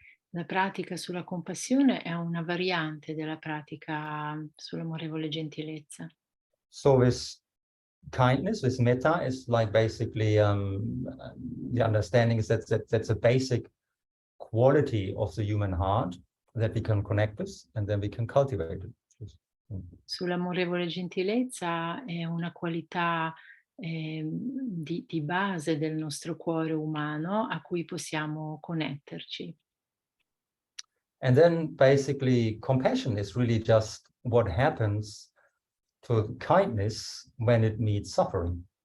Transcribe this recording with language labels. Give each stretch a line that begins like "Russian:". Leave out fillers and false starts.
Italian: La pratica sulla compassione è una variante della pratica sull'amorevole gentilezza.
English: So with kindness, with metta, is like basically the understanding is that's a basic quality of the human heart that we can connect with, and then we can cultivate it.
Italian: Sull'amorevole gentilezza è una qualità di base del nostro cuore umano a cui possiamo connetterci.
English: And then basically compassion is really just what happens to kindness when it meets suffering.